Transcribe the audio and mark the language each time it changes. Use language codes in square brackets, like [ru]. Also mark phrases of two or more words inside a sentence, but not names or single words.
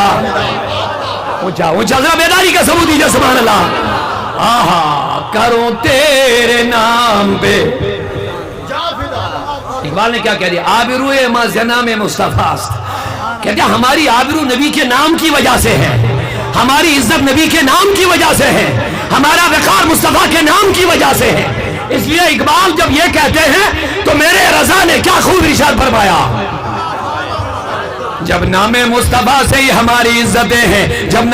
[ur] اونچا ذرا بیداری کا ثبوت دیجیے [ar] سبحان اللہ۔ [ur] آہا، کروں تیرے نام پہ جاں فدا۔ اقبال نے کیا کہہ دیا؟ [fa] آبروئے ما زنام مصطفیٰ است، [ur] کہتے ہیں ہماری آبرو نبی کے نام کی وجہ سے ہے، ہماری عزت نبی کے نام کی وجہ سے ہے، ہمارا وقار مصطفیٰ کے نام کی وجہ سے ہے۔ اس لیے اقبال جب یہ کہتے ہیں تو میرے رضا نے کیا خوب ارشاد فرمایا، جب نام مصطفیٰ سے ہی ہماری عزتیں ہیں، جب